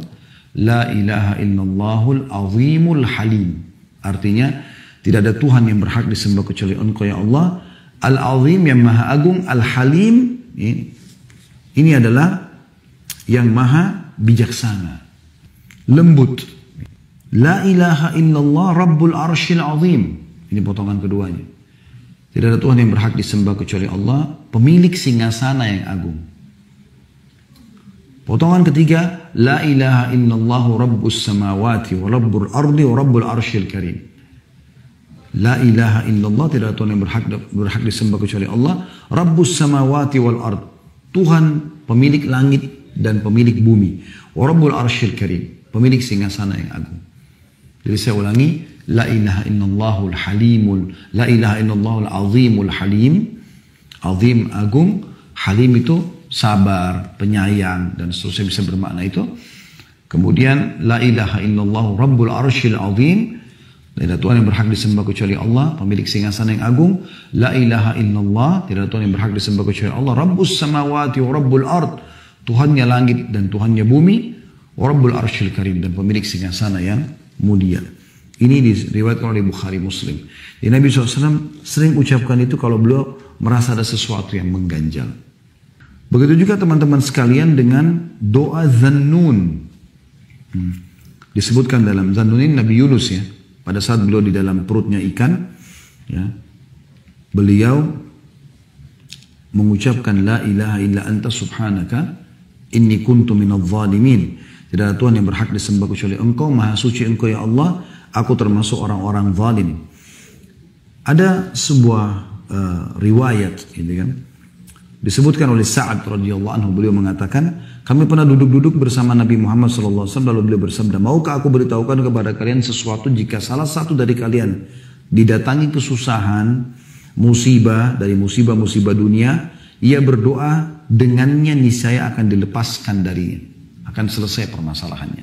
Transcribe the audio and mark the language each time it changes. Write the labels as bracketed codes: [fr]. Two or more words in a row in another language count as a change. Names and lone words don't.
[ar] لا إله إلا الله العظيم الحليم. [id] Artinya tidak ada Tuhan yang berhak disembah kecuali Engkau ya Allah. Al-azim yang maha agung, al-halim ini adalah yang maha bijaksana, lembut. [ar] لا إله إلا الله رب العرش العظيم. [id] Ini potongan keduanya. Tidak ada Tuhan yang berhak disembah kecuali Allah, pemilik singgasana yang agung. Potongan ketiga, [ar] لا إله إلا الله رب السماوات ورب الأرض ورب العرش الكريم. لا إله إلا الله, [id] tidak ada Tuhan yang berhak disembah kecuali Allah, [ar] رب السماوات والأرض, [id] Tuhan pemilik langit dan pemilik bumi, [ar] ورب العرش الكريم, [id] pemilik singgasana yang agung. Jadi saya ulangi, [ar] لا إله إلا الله الحليم لا إله إلا الله العظيم الحليم, [id] azim agung, halim itu sabar, penyayang, dan seterusnya bisa bermakna itu. [ar] Kemudian لا إله إلا الله رب العرش العظيم, [id] tidak ada Tuhan yang berhak disembah kecuali Allah, pemilik singgasana yang agung. [ar] لا إله إلا الله, [id] tidak ada Tuhan yang berhak disembah kecuali Allah, [ar] رب السماوات ورب الأرض, [id] Tuhannya langit dan Tuhannya bumi, [ar] ورب العرش الكريم, [id] dan pemilik singgasana yang mulia. Ini diriwayatkan oleh Bukhari Muslim. Jadi Nabi SAW sering ucapkan itu kalau beliau merasa ada sesuatu yang mengganjal. Begitu juga teman-teman sekalian dengan doa Zannun. Disebutkan dalam Zannun ini Nabi Yunus ya. Pada saat beliau di dalam perutnya ikan, ya, beliau mengucapkan [ar] لا إله إلا أنت سبحانك إني كنت من الظالمين. [id] Tidak ada Tuhan yang berhak disembah kecuali Engkau, Maha Suci Engkau ya Allah, aku termasuk orang-orang zalim. Ada sebuah riwayat gitu kan. Disebutkan oleh Sa'ad [ar] رضي الله عنه, [id] beliau mengatakan, kami pernah duduk-duduk bersama Nabi Muhammad SAW, lalu beliau bersabda, maukah aku beritahukan kepada kalian sesuatu jika salah satu dari kalian didatangi kesusahan, musibah dari musibah-musibah dunia, ia berdoa dengannya niscaya akan dilepaskan darinya, akan selesai permasalahannya.